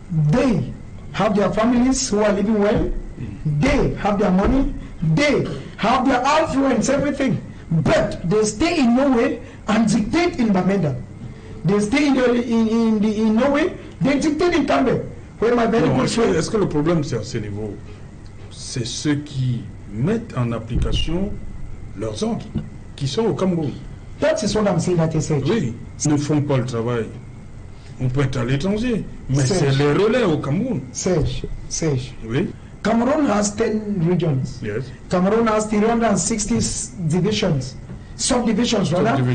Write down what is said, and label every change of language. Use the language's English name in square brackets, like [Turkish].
[English] They have their families who are living well. They have their money. They have their influence, everything. But they stay in Norway and dictate in Bamenda. They stay in Norway, they dictate in Cameroon. [French] Est-ce que le problème c'est à ce niveau? C'est ceux qui mettent en application leurs ordres, qui sont au Cameroun. [English] That is what I'm saying at this age. [French] Oui, ils ne font pas le travail. On peut être à l'étranger, mais c'est les relais au Cameroun. Sage. Oui. [English] Cameroon has 10 regions. Yes. Cameroon has 360 divisions. Subdivisions, rather.